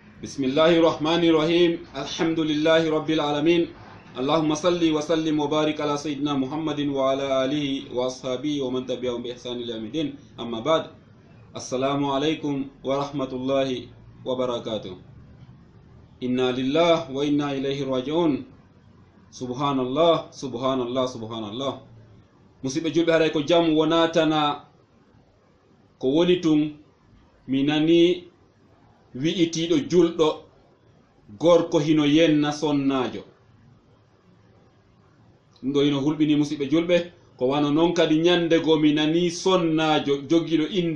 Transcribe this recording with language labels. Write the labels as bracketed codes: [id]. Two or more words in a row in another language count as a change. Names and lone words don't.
[ar] بسم الله الرحمن الرحيم الحمد لله رب العالمين اللهم صل وسلم وبارك على سيدنا محمد وعلى آله وأصحابه ومن تبعهم بإحسان إلى يوم الدين أما بعد السلام عليكم ورحمة الله وبركاته إنا لله وإنا إليه راجعون سبحان الله سبحان الله سبحان الله [ff] musidɓe julɓe haray ko jam wonatana ko woni tun mi nani wi'itiɗo julɗo gorko hino yenna sonnajo ɗum ɗo hino hulɓini musidɓe julɓe ko wano noon kadi ñande go mi nani sonnajo jogiɗo inde